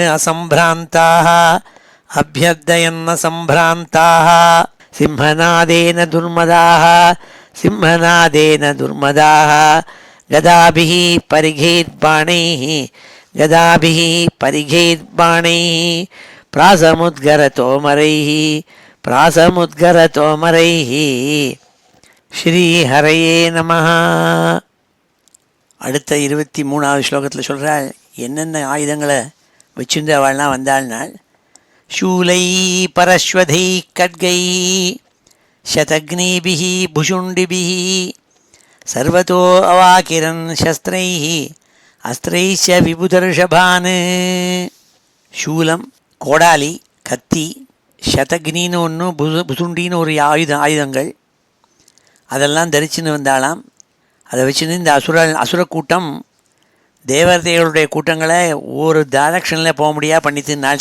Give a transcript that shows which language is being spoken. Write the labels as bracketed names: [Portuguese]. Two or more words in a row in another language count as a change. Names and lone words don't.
[Sanskrit] असम्भ्रान्ताः सिंहनादेन दुर्मदाः गदाभिः परिघैर्बाणैः प्रासमुद्गरतोमरैः श्रीहरये नमः. [Tamil] அடுத்த 23வது ஸ்லோகத்தில் சொல்கிறாள் என்னென்ன ஆயுதங்களை வச்சிருந்து அவள்லாம் வந்தாள்னால் [Sanskrit] शूलै परश्वधै खड्गै शतग्निभिः भुषुण्डिभिः सर्वतो अवाकिरन् शस्त्रैः अस्त्रैश्च विबुधर्षभान्. [Tamil] शूலம், கோடாலி, கத்தி, சதக்னின்னு ஒன்று, புசுண்டின்னு ஒரு ஆயுதங்கள் அதெல்லாம் தரிச்சுன்னு வந்தாலாம். அதை வச்சுன்னு இந்த அசுர கூட்டம் தேவதைகளுடைய கூட்டங்களை ஒரு டைரக்ஷனில் போக முடியாது பண்ணித்துனாள்.